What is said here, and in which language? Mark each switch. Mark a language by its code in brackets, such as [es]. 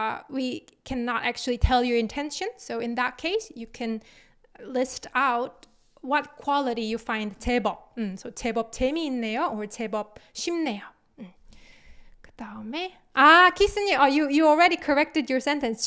[en] We cannot actually tell your intention. So in that case, you can list out what quality you find 제법. [ko] So 제법 재미있네요 or 제법 쉽네요. 그 다음에 [en] 키스님, you already corrected your sentence.